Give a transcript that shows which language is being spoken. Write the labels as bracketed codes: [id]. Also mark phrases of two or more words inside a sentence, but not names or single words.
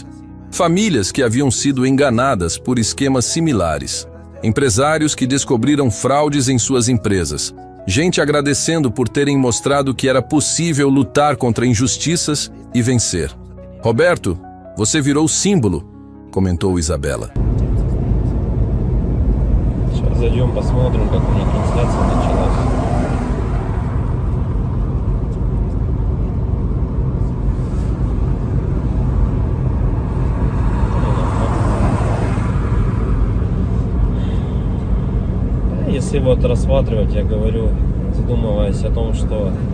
[pt] Famílias que haviam sido enganadas por esquemas similares. Empresários que descobriram fraudes em suas empresas. Gente agradecendo por terem mostrado que era possível lutar contra injustiças e vencer. Roberto, você virou símbolo, comentou Isabela. [ru] Сейчас зайдем, посмотрим, как у них трансляция началась. Если вот рассматривать, я говорю, задумываясь о том, что